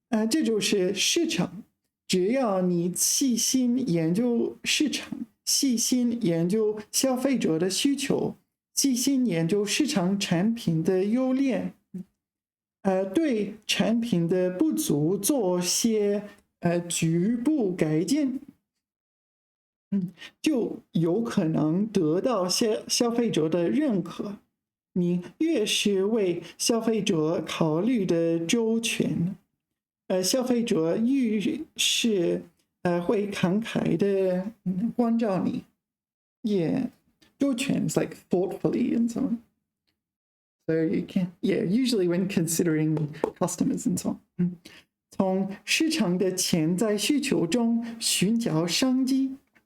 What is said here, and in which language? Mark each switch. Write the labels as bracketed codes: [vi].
[zh] 这就是市场。只要你细心研究市场，细心研究消费者的需求，细心研究市场产品的优劣，对产品的不足做些局部改进，就有可能得到消费者的认可。你越是为消费者考虑的周全，消费者越是会慷慨的关照你。 [en] Yeah, 周全 is like thoughtfully and so on. So you can, yeah, usually when considering customers and so on. [zh] 从市场的潜在需求中寻找商机。